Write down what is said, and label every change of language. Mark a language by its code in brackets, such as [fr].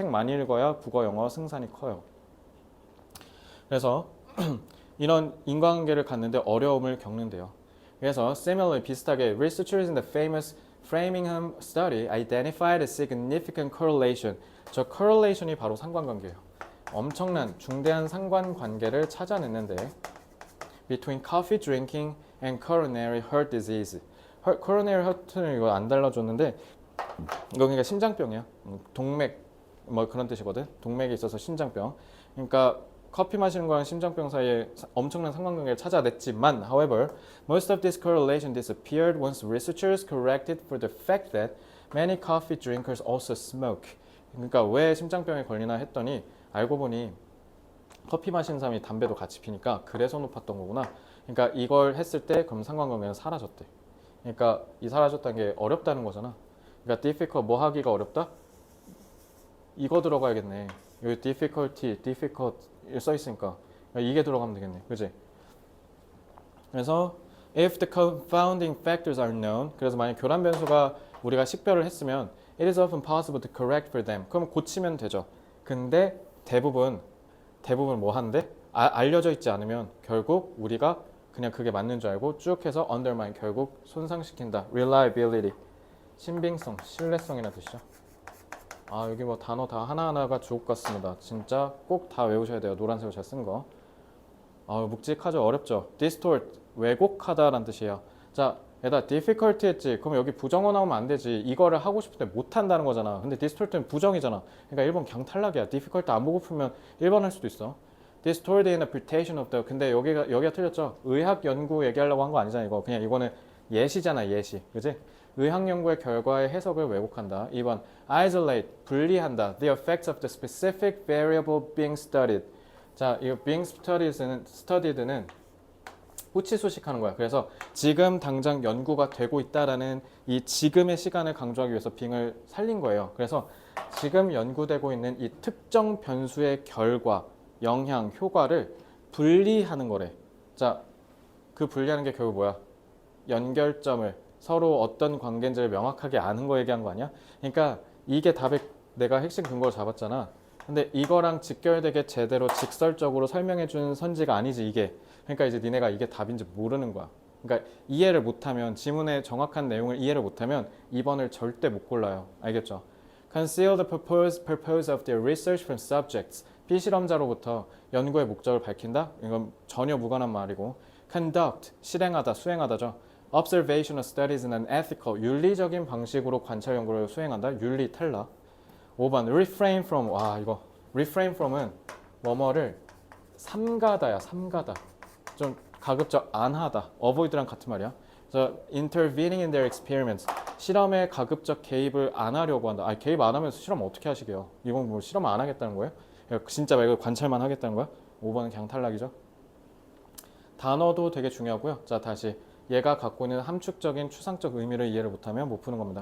[ko] 책 많이 읽어야 국어, 영어 승산이 커요. 그래서 이런 인과관계를 갖는데 어려움을 겪는데요. 그래서 [en] similarly [ko] 비슷하게 [en] researchers in the famous Framingham study identified a significant correlation. [ko] 저 correlation이 바로 상관관계예요. 엄청난 중대한 상관관계를 찾아냈는데 [en] between coffee drinking and coronary heart disease. [ko] coronary heart는 이거 안 달라줬는데 이거 그러니까 심장병이야. 동맥 뭐 그런 뜻이거든. 동맥에 있어서 심장병. 그러니까 커피 마시는 거랑 심장병 사이에 엄청난 상관관계를 찾아냈지만 [en] however, most of this correlation disappeared once researchers corrected for the fact that many coffee drinkers also smoke. [ko] 그러니까 왜 심장병에 걸리나 했더니 알고 보니 커피 마시는 사람이 담배도 같이 피니까 그래서 높았던 거구나. 그러니까 이걸 했을 때 그럼 상관관계는 사라졌대. 그러니까 이 사라졌다는 게 어렵다는 거잖아. 그러니까 difficult 뭐 하기가 어렵다? 이거 들어가야겠네. 여기 difficult 써 있으니까 이게 들어가면 되겠네. 그지? 그래서 [en] if the confounding factors are known, [ko] 그래서 만약 교란 변수가 우리가 식별을 했으면 [en] it is often possible to correct for them. [ko] 그럼 고치면 되죠. 근데 대부분 뭐 한대? 알려져 있지 않으면 결국 우리가 그냥 그게 맞는 줄 알고 쭉 해서 undermine 결국 손상시킨다. reliability 신빙성, 신뢰성이라는 뜻이죠. 아, 여기 뭐 단어 다 하나하나가 주옥 같습니다. 진짜 꼭 다 외우셔야 돼요. 노란색으로 제가 쓴 거. 아, 묵직하죠? 어렵죠? distort, 왜곡하다라는 뜻이에요. 자, 얘다 difficulty 했지. 그럼 여기 부정어 나오면 안 되지. 이거를 하고 싶을 때 못한다는 거잖아. 근데 distort는 부정이잖아. 그러니까 1번 그냥 탈락이야. difficulty 안 보고 풀면 1번 할 수도 있어. [en] distort the interpretation of the. [ko] 근데 여기가 틀렸죠? 의학 연구 얘기하려고 한 거 아니잖아. 이거 그냥 이거는 예시잖아. 예시. 그지? 의학 연구의 결과의 해석을 왜곡한다. 2번 isolate, 분리한다. [en] the effects of the specific variable being studied. [ko] 자, 이거 being studied는 후치수식하는 거야. 그래서 지금 당장 연구가 되고 있다라는 이 지금의 시간을 강조하기 위해서 being을 살린 거예요. 그래서 지금 연구되고 있는 이 특정 변수의 결과, 영향, 효과를 분리하는 거래. 자, 그 분리하는 게 결국 뭐야? 연결점을 서로 어떤 관계인지를 명확하게 아는 거 얘기한 거 아니야? 그러니까 이게 답의 내가 핵심 근거를 잡았잖아. 근데 이거랑 직결되게 제대로 직설적으로 설명해 주는 선지가 아니지 이게. 그러니까 이제 니네가 이게 답인지 모르는 거야. 그러니까 이해를 못하면 지문의 정확한 내용을 이해를 못하면 2번을 절대 못 골라요. 알겠죠? [en] Conceal the purpose of their research from subjects. [ko] 피실험자로부터 연구의 목적을 밝힌다? 이건 전혀 무관한 말이고 Conduct, 실행하다, 수행하다죠. [en] Observational studies in an ethical, [ko] 윤리적인 방식으로 관찰 연구를 수행한다. 윤리 탈락. 5번 refrain from. 와, 이거 refrain from은 뭐뭐를 삼가다야, 삼가다. 좀 가급적 안 하다. avoid랑 같은 말이야. 그래서 [en] intervening in their experiments. [ko] 실험에 가급적 개입을 안 하려고 한다. 아니, 개입 안 하면서 실험 어떻게 하시게요? 이건 뭐 실험 안 하겠다는 거예요? 진짜 말고 관찰만 하겠다는 거야? 5번은 그냥 탈락이죠. 단어도 되게 중요하고요. 자, 다시 얘가 갖고 있는 함축적인 추상적 의미를 이해를 못하면 못 푸는 겁니다.